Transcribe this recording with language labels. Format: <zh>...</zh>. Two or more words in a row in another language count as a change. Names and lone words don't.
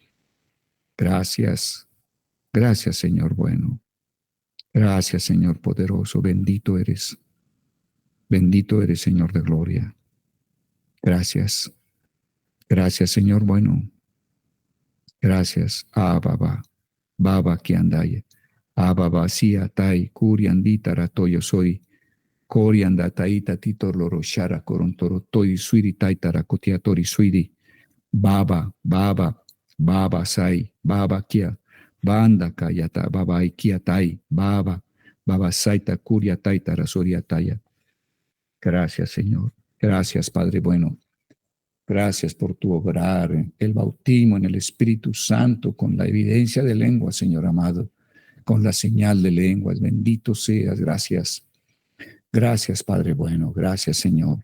<es>Gracias. Gracias, Señor bueno. Gracias, Señor poderoso. Bendito eres. Bendito eres, Señor de gloria. Gracias. Gracias, Señor bueno. Gracias. Baba. Baba Kiandaya. Baba Sia Tai Kuriandita Ratoyo soy. Korianda Taita Titor Loroshara Korontoro Toy Suiri Taitara Kotiatori Suiri. Baba, Baba, Baba Sai, Baba Kia, Banda Kayata, Baba Ikia Tai, Baba, Baba Saita Kuria Taitara Soria Taya. Gracias, Señor. Gracias, Padre bueno. Gracias por tu obrar, el bautismo en el Espíritu Santo con la evidencia de lengua, Señor amado, con la señal de lenguas. Bendito seas. Gracias. Gracias, Padre bueno. Gracias, Señor.</es>